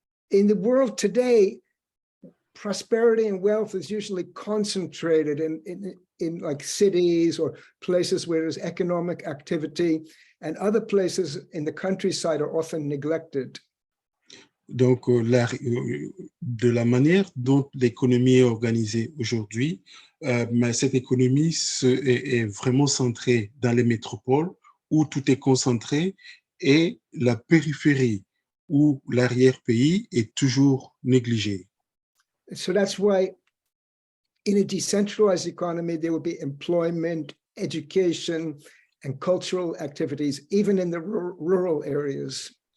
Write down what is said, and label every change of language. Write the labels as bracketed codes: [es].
[en] In the world today, prosperity and wealth is usually concentrated in like cities or places where there's economic activity, and other places in the countryside are often neglected. [fr] Donc, de la manière dont l'économie est organisée aujourd'hui, mais cette économie est vraiment centrée dans les métropoles où tout est concentré et la périphérie où l'arrière-pays est toujours négligé. [en] So that's why in a decentralized economy, there will be employment, education, and cultural activities, even in the rural areas.